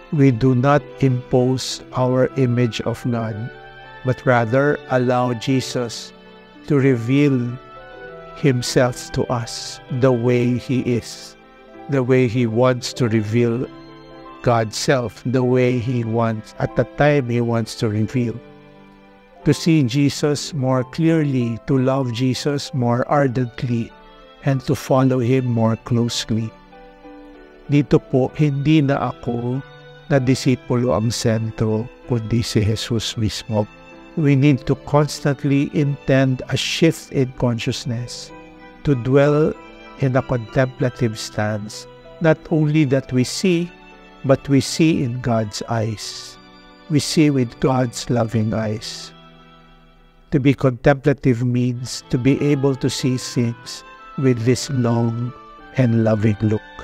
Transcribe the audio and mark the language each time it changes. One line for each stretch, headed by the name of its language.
English: We do not impose our image of God, but rather allow Jesus to reveal Himself to us the way He is, the way He wants to reveal God's self, the way He wants, at the time He wants to reveal. To see Jesus more clearly, to love Jesus more ardently, and to follow Him more closely.
Filipino: Dito po, hindi na ako na disipulo ang sentro, kundi si Jesus mismo.
English: We need to constantly intend a shift in consciousness, to dwell in a contemplative stance, not only that we see, but we see in God's eyes. We see with God's loving eyes. To be contemplative means to be able to see things with this long and loving look.